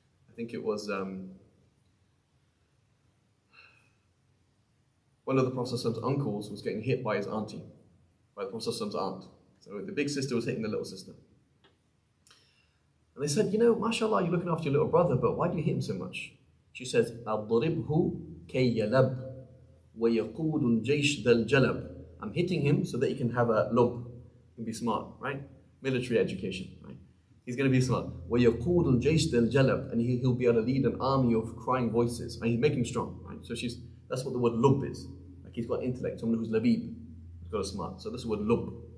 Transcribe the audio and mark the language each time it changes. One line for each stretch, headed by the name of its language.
English: I think it was one of the Prophet's uncles was getting hit by his auntie, by the Prophet's aunt. So the big sister was hitting the little sister. And they said, mashallah, you're looking after your little brother, but why do you hit him so much?
Arabic: She says, أَضْرِبْهُ كَيْ يَلَبْ وَيَقُودُ الْجَيْشْ ذَا الْجَلَبْ.
English: I'm hitting him so that he can have a lub, he can be smart, right? Military education, right? He's going to be smart.
Arabic: وَيَقُودُ الْجَيْشْ ذَا الْجَلَبْ.
English: And he'll be able to lead an army of crying voices. And he's making him strong, right? So that's what the word lub is. Like he's got intellect, someone who's labib, who's got a smart. So that's the word lub.